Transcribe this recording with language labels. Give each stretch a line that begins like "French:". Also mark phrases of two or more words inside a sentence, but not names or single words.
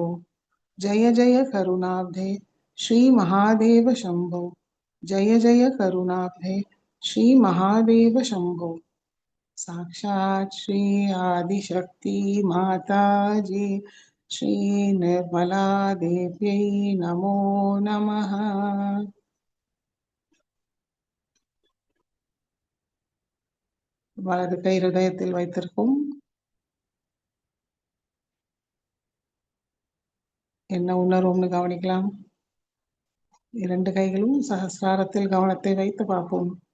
Sanskrit: जय जय करुणाब्धे श्री महादेव शंभो. जय जय करुणाब्धे श्री महादेव शंभो. साक्षात् श्री आदिशक्ति माताजी श्री निर्मला देव्यै नमो नमः.
Tamil: வலது கை ஹிருதயத்தில் வைத்திருக்கும். என்ன உணர்வும்னு கவனிக்கலாம். இரண்டு கைகளும் சஹஸ்ராரத்தில் கவனத்தை வைத்து பார்ப்போம்.